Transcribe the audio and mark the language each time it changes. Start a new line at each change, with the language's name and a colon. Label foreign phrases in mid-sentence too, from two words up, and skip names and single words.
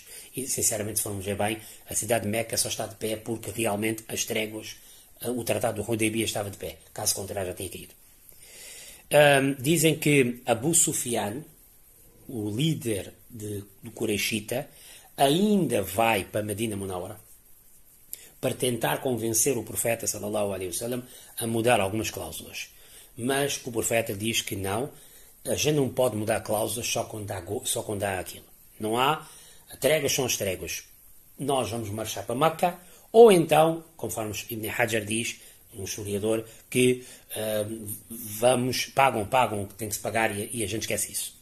Portuguese: E, sinceramente, se formos ver bem, a cidade de Meca só está de pé porque realmente as tréguas, o tratado do Hudaybiyah estava de pé. Caso contrário, já tinha caído. Dizem que Abu Sufyan, o líder do Quraishita, ainda vai para Medina Munawara para tentar convencer o profeta
Arabic: صلى الله عليه وسلم
Portuguese: a mudar algumas cláusulas. Mas o profeta diz que não, a gente não pode mudar cláusulas só quando há aquilo. Não há, as tréguas são as tréguas. Nós vamos marchar para Meca, ou então, conforme Ibn Hajar diz, um historiador, que pagam o que tem que se pagar e a gente esquece isso.